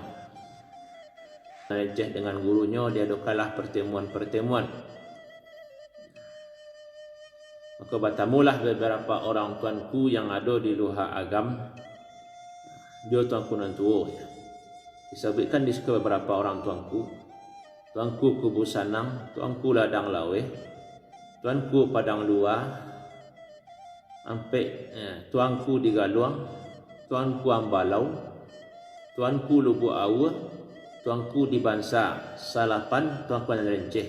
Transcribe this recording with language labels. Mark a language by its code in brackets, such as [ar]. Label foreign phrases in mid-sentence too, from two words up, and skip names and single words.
[id] Renceh dengan gurunya diadakanlah pertemuan-pertemuan. Maka bertemulah beberapa orang tuanku yang ada di luar agam dia Tuan Kunan Tuo. Disebutkan di situ beberapa orang tuanku Kubu Sanang, tuanku Ladang Lawe, tuanku Padang Luar, tuanku di Galuang, tuanku Ambalau, tuanku Lubuk Awa, tuanku di Bansa Salapan, Tuan Kunan Renceh.